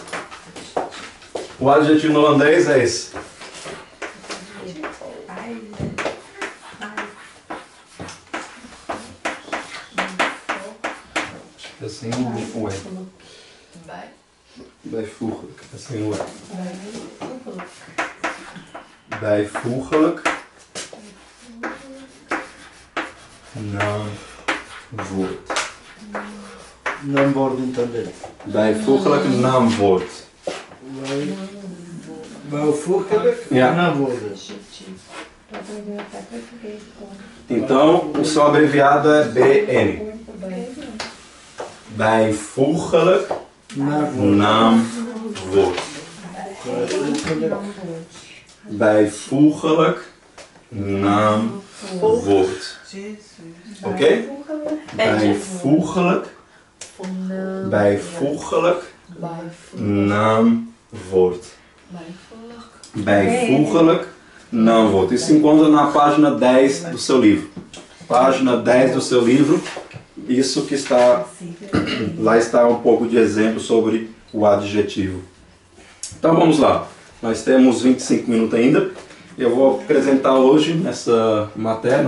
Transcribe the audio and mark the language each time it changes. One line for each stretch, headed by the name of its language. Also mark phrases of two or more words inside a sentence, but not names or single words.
Portuguese: O adjetivo no holandês é esse. Assim o E.
Dutch: Bijvoeglijk.
Portuguese: Assim o E.
Dutch: Bijvoeglijk. Naamwoord. naamwoorden também. Bijvoeglijk naamwoord. Bijvoeglijk Ja. naamwoorden.
Portuguese: Então, o seu abreviado é BN.
Dutch: Bijvoeglijk Naamwoorden. naamwoord. Bijvoeglijk naamwoord. Oké? Bijvoeglijk. Bijvoeglijk naamwoord. Bijvoeglijk naamwoord.
Portuguese: Isso se encontra na página 10 do seu livro. Página 10 do seu livro. Isso que está... Lá está um pouco de exemplo sobre o adjetivo. Então vamos lá. Nós temos 25 minutos ainda. Eu vou apresentar hoje nessa matéria.